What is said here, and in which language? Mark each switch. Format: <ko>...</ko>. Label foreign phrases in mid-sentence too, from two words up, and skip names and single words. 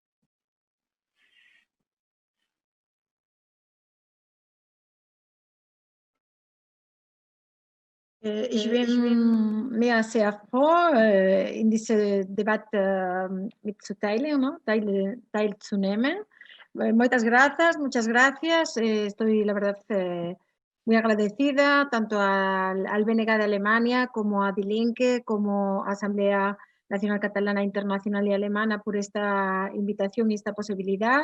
<de>Ich bin mir sehr froh, in diese Debatte mitzuteilen, ¿no? Teilzunehmen.</de> <es>Muchas gracias. Estoy, la verdad, muy agradecida tanto al BNG de Alemania como a Die Linke, como Asamblea Nacional Catalana Internacional y Alemana por esta invitación y esta posibilidad.</es>